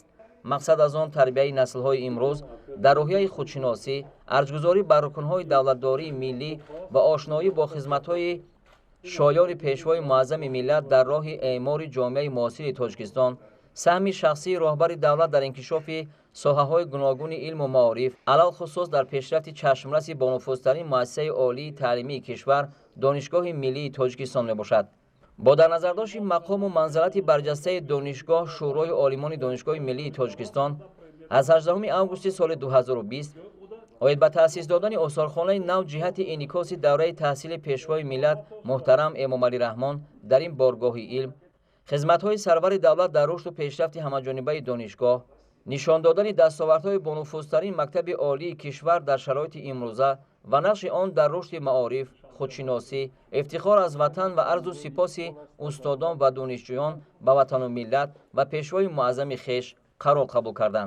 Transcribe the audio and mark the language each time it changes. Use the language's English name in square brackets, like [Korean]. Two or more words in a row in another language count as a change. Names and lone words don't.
[Persian] مقصد از آن تربیت نسل‌های امروز در روحیه خودشناسی، ارجگذاری بر رکن‌های دولتداری ملی و آشنایی با خدمت‌های شایان پیشوای معظم ملت در راه اعمار جامعه معاصر تاجیکستان، سهم شخصی رهبر دولت در انکشاف ساحه‌های گوناگون علم و معارف، علل خصوص در پیشرفت چشمرس با نفوذترین مؤسسه عالی تعلیمی کشور دانشگاه ملی تاجیکستان میباشد. با در نظر داشت مقام و منزلت برجسته دانشگاه، شورای عالمان دانشگاه ملی تاجیکستان از 18 آگوست سال 2020 оид [Tajik] ба таъсис додани осорхонаи нав ҷиҳати инъикоси давраи таҳсили пешвои миллат муҳтарам Эмомалӣ Раҳмон дар ин боргоҳи илм, хизматҳои сарвари давлат дар рушду пешрафти ҳамаҷонибаи донишгоҳ, нишон додани дастовардҳои бонуфузтарин мактаби олии кишвар дар шароити имрӯза ва нақши он дар рушди маориф, худшиносӣ, ифтихор аз ватан ва арзу сипоси устодон ва донишҷӯён ба ватану миллат ва пешвои муаззами хеш қарор қабул карданд.